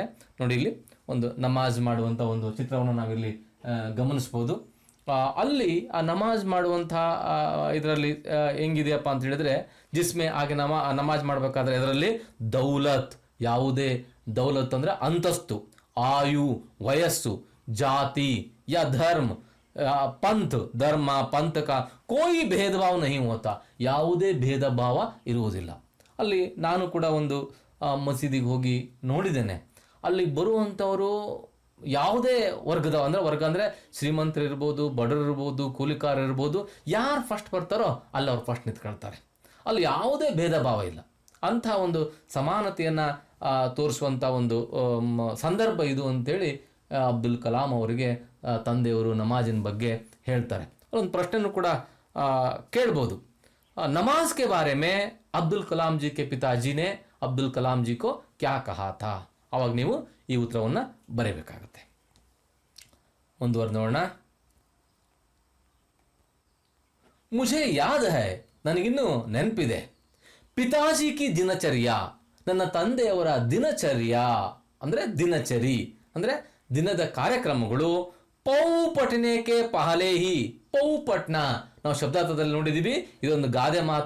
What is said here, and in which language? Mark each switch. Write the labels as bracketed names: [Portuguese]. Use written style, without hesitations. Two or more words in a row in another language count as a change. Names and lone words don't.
[Kannada] ನೋಡಿ, ಇಲ್ಲಿ ಒಂದು ನಮಾಜ್ ಮಾಡುವಂಥ ಒಂದು ಚಿತ್ರವನ್ನು ನಾವಿಲ್ಲಿ ಗಮನಿಸ್ಬೋದು. ಅಲ್ಲಿ ಆ ನಮಾಜ್ ಮಾಡುವಂಥ ಇದರಲ್ಲಿ ಹೆಂಗಿದೆಯಪ್ಪ ಅಂತ ಹೇಳಿದ್ರೆ, ಜಿಸ್ಮೆ ಹಾಗೆ ನಮಾಜ್ ಮಾಡಬೇಕಾದ್ರೆ ಇದರಲ್ಲಿ ದೌಲತ್, ಯಾವುದೇ ದೌಲತ್ ಅಂದರೆ ಅಂತಸ್ತು, ಆಯು, ವಯಸ್ಸು, ಜಾತಿ ಯಾ ಧರ್ಮ, [Hindi] पंथ धर्म पंथ का कोई भेद भाव नहीं होता, [Kannada] ಯಾವುದೇ ಭೇದ ಭಾವ ಇರುವುದಿಲ್ಲ. ಅಲ್ಲಿ ನಾನು ಕೂಡ ಒಂದು ಮಸೀದಿಗೆ ಹೋಗಿ ನೋಡಿದ್ದೇನೆ. ಅಲ್ಲಿ ಬರುವಂಥವರು ಯಾವುದೇ ವರ್ಗದ ವರ್ಗ ಅಂದರೆ ಶ್ರೀಮಂತರು ಇರ್ಬೋದು, ಬಡವರು ಇರ್ಬೋದು, ಕೂಲಿಕಾರ ಇರ್ಬೋದು, ಯಾರು ಫಸ್ಟ್ ಬರ್ತಾರೋ ಅಲ್ಲಿ ಅವ್ರು ಫಸ್ಟ್ ನಿಂತ್ಕೊಳ್ತಾರೆ. ಅಲ್ಲಿ ಯಾವುದೇ ಭೇದ ಭಾವ ಇಲ್ಲ. ಅಂಥ ಒಂದು ಸಮಾನತೆಯನ್ನು ತೋರಿಸುವಂಥ ಒಂದು ಸಂದರ್ಭ ಇದು ಅಂತೇಳಿ ಅಬ್ದುಲ್ ಕಲಾಂ ಅವರಿಗೆ ತಂದೆಯವರು ನಮಾಜಿನ ಬಗ್ಗೆ ಹೇಳ್ತಾರೆ. ಒಂದು ಪ್ರಶ್ನೆನೂ ಕೂಡ ಕೇಳ್ಬೋದು. [Hindi] नमाज के बारे में अब्दुल कलाम जी के पिताजी ने अब्दुल कलाम जी को क्या कहा था? [Kannada] ಅವಾಗ ನೀವು ಈ ಉತ್ತರವನ್ನು ಬರೆಯಬೇಕಾಗುತ್ತೆ. ಮುಂದುವರೆದು ನೋಡೋಣ. [Hindi] ಮುझे याद है, [Kannada] ನನಗಿನ್ನೂ ನೆನಪಿದೆ. [Hindi] पिताजी की दिनचर्या, [Kannada] ನನ್ನ ತಂದೆಯವರ ದಿನಚರ್ಯ ಅಂದರೆ ದಿನಚರಿ ಅಂದರೆ ದಿನದ ಕಾರ್ಯಕ್ರಮಗಳು. [Hindi] पौ फटने पहले ही, पौ फटना [Kannada] ನಾವು ಶಬ್ದಾರ್ಥದಲ್ಲಿ ನೋಡಿದ್ದೀವಿ. ಇದೊಂದು ಗಾದೆ ಮಾತು.